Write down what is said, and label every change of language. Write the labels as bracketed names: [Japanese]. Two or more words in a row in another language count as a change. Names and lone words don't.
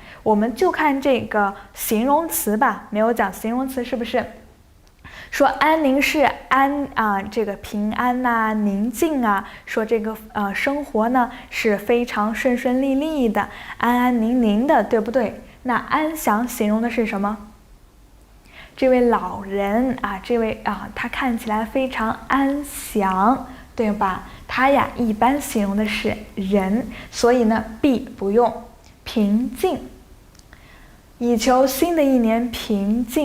[Chinese] 我們就看這個形容詞吧，沒有講形容詞是不是？說安寧是這個平安吶、寧靜啊，說這個生活呢是非常順順利利的、安安寧寧的，對不對？那安詳形容的是什麼？這位老人啊，他看起來非常安詳，對吧？他呀一般形容的是人，所以呢 B 不用。平靜，以求新的一年平靜。